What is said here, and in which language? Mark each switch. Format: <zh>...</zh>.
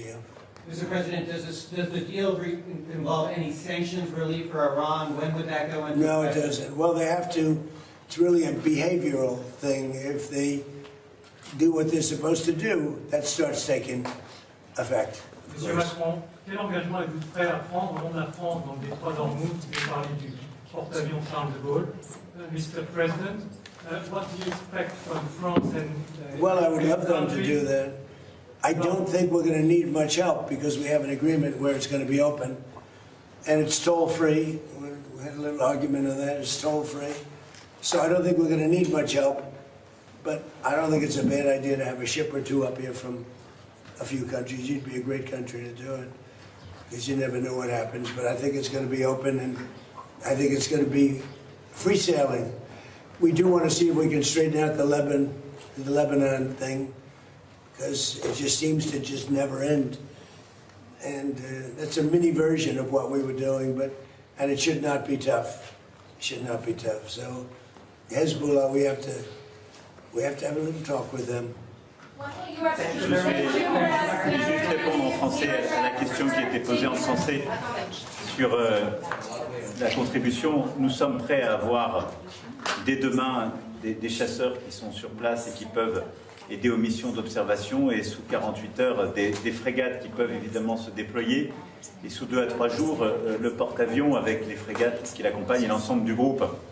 <en>Yeah. Mr. President, does the deal involve any sanctions relief for Iran? When would that go into effect? No, it doesn't. Well, they have to. It's really a behavioral thing. If they do what they're supposed to do, that starts taking effect.</en> <fr>Monsieur Macron, quel engagement êtes-vous prêt à prendre au nom de la France dans le détroit d'Ormuz? Vous parlez du porte-avions Charles de Gaulle.</fr> <en>Mr. President, what do you expect from France and... Well, I would love them to do that. I don't think we're going to need much help because we have an agreement where it's going to be open. And it's toll-free. We had a little argument on that. It's toll-free. So I don't think we're going to need much help. But I don't think it's a bad idea to have a ship or two up here from a few countries. You'd be a great country to do it, because you never know what happens. But I think it's going to be open, and I think it's going to be free sailing. We do want to see if we can straighten out the Lebanon thing, because it just seems to just never end. And that's a mini version of what we were doing, and it should not be tough. It should not be tough. So Hezbollah, we have to have a little talk with them.</en> <fr>Je vais juste répondre en français à la question qui a été posée en français sur la contribution. Nous sommes prêts à avoir dès demain des chasseurs qui sont sur place et qui peuvent aider aux missions d'observation, et sous 48 heures des frégates qui peuvent évidemment se déployer, et sous 2 à 3 jours le porte-avions avec les frégates qui l'accompagnent et l'ensemble du groupe.</fr>